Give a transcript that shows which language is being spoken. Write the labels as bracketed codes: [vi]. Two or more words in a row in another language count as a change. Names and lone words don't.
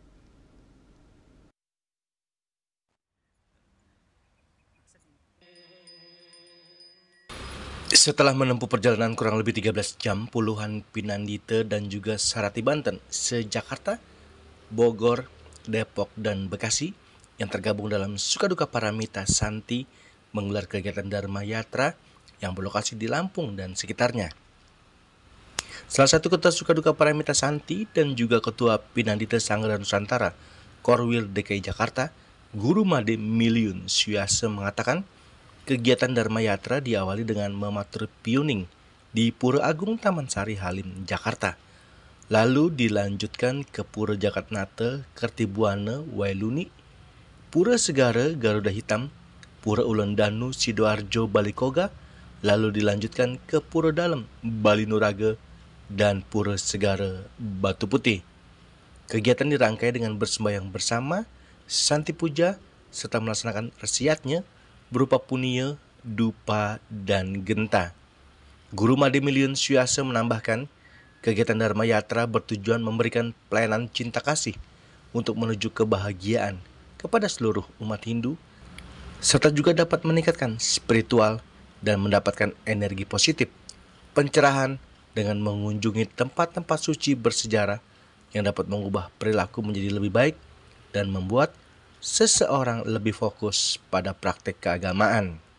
[id] Setelah menempuh perjalanan kurang lebih 13 jam, puluhan Pinandite dan juga Serati Banten seJakarta, Bogor, Depok, dan Bekasi yang tergabung dalam Sukaduka Para Mita Santi menggelar kegiatan Dharma Yatra yang berlokasi di Lampung dan sekitarnya. Salah satu ketua Sukaduka Para Mita Santi dan juga ketua Pinandite Sangga Nusantara, Korwil DKI Jakarta, Guru Made Miliun Syuase mengatakan, kegiatan Dharma Yatra diawali dengan mematur piuning di Pura Agung Taman Sari Halim, Jakarta. Lalu dilanjutkan ke Pura Jakatnate Kertibuana Wailuni, Pura Segara Garuda Hitam, Pura Ulun Danu Sidoarjo Balikoga, lalu dilanjutkan ke Pura Dalem Bali Nuraga dan Pura Segara Batu Putih. Kegiatan dirangkai dengan bersembahyang bersama, santi puja, serta melaksanakan resiatnya berupa punia, dupa, dan genta. Guru Made Miliun Syuase menambahkan, kegiatan Dharma Yatra bertujuan memberikan pelayanan cinta kasih untuk menuju kebahagiaan kepada seluruh umat Hindu, serta juga dapat meningkatkan spiritual dan mendapatkan energi positif, pencerahan dengan mengunjungi tempat-tempat suci bersejarah yang dapat mengubah perilaku menjadi lebih baik dan membuat seseorang lebih fokus pada praktek keagamaan.